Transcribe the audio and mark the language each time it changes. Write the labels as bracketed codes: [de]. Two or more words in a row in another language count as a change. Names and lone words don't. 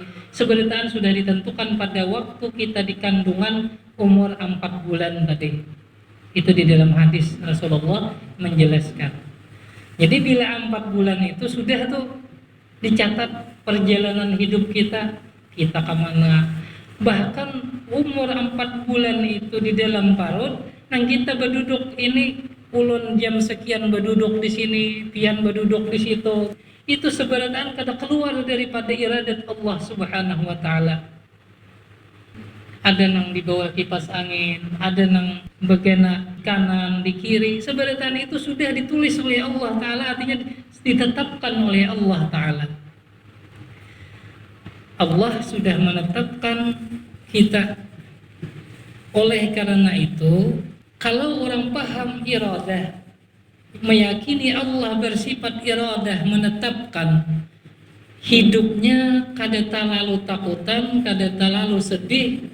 [id] Sebenarnya sudah ditentukan pada waktu kita di kandungan umur 4 bulan tadi. Itu di dalam hadis Rasulullah menjelaskan. Jadi bila 4 bulan itu sudah tuh dicatat perjalanan hidup kita kemana. [bjn] Bahkan umur 4 bulan itu di dalam parut, nang kita berduduk ini ulun jam sekian berduduk di sini, pian berduduk di situ. Itu sebenarnya kada keluar daripada iradat Allah [ar] سبحانه وتعالى. [bjn] Ada nang di bawah kipas angin, ada nang begena kanan di kiri. [id] Sebenarnya itu sudah ditulis oleh Allah Ta'ala, artinya ditetapkan oleh Allah Ta'ala. Allah sudah menetapkan kita. Oleh karena itu, kalau orang paham iradah, meyakini Allah bersifat iradah, menetapkan hidupnya kada terlalu takutan, kada terlalu sedih.